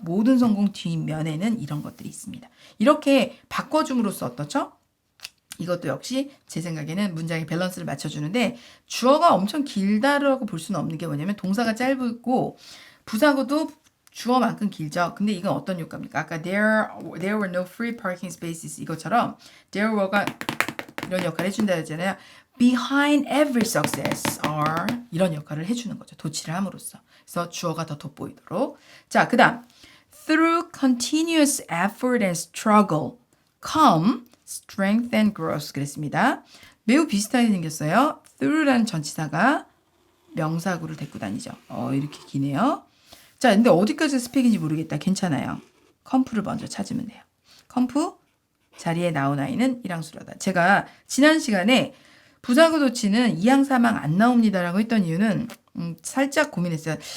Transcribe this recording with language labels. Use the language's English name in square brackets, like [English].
[Korean] 모든 성공 뒷면에는 이런 것들이 있습니다. 이렇게 바꿔줌으로써 어떻죠? 이것도 역시 제 생각에는 문장의 밸런스를 맞춰주는데 주어가 엄청 길다라고 볼 수는 없는 게 뭐냐면 동사가 짧고 부사구도 주어만큼 길죠. 근데 이건 어떤 효과입니까? 아까 [English] there were no free parking spaces [Korean] 이것처럼 there were가 이런 역할을 해준다 했잖아요. [English] Behind every success are [Korean] 이런 역할을 해주는 거죠. 도치를 함으로써. 그래서 주어가 더 돋보이도록. 자, 그 다음 [English] Through continuous effort and struggle come strength and growth [Korean] 그랬습니다. 매우 비슷하게 생겼어요. through라는 전치사가 명사구를 데리고 다니죠. 이렇게 기네요. 자, 근데 어디까지 스펙인지 모르겠다. 괜찮아요. 컴프를 먼저 찾으면 돼요. 컴프 자리에 나온 아이는 일항수로다. 제가 지난 시간에 부사구 도치는 2항 3항 안 나옵니다라고 했던 이유는 살짝 고민했어요.